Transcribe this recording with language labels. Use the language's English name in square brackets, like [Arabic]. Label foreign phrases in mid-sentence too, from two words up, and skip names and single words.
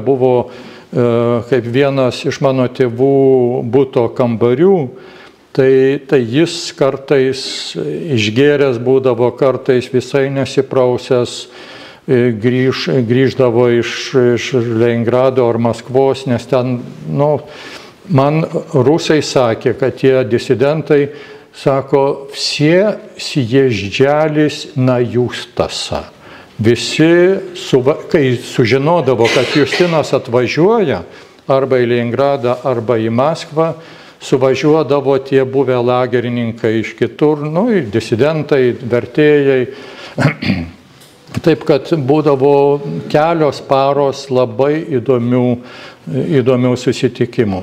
[Lithuanian] buvo kaip vienas iš mano tėvų buto kambarių, tai jis kartais išgėręs būdavo, kartais visai nesiprausęs, grįždavo iš Leningrado ar Maskvos, nes ten, man rusai sakė, kad tie disidentai, sako, [Russian] все съезжались на Юстаса. [Lithuanian] Visi, kai sužinodavo, kad Justinas atvažiuoja arba į Leningradą, arba į Maskvą, suvažiuodavo tie buvę lagerininkai iš kitur, disidentai, vertėjai. Taip, kad būdavo kelios paros labai įdomių susitikimų.